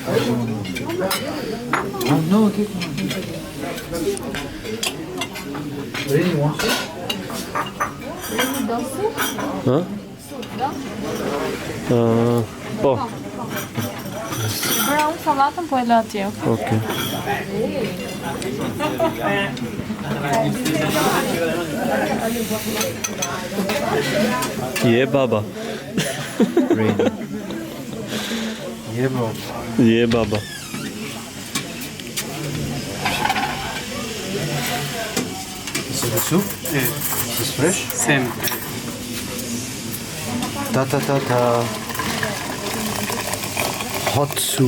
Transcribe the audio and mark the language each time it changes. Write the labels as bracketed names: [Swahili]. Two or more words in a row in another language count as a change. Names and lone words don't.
[English] No, okay. Really want it? Ha? O, [Albanian] Brown salatën po e lë atje. okej. Je baba. [English] Really? Yeah, bro. [Albanian] Je baba. [English] Is it the soup? [Turkish] Evet. [English] Is this fresh? Same. Ta ta ta ta. Hot soup.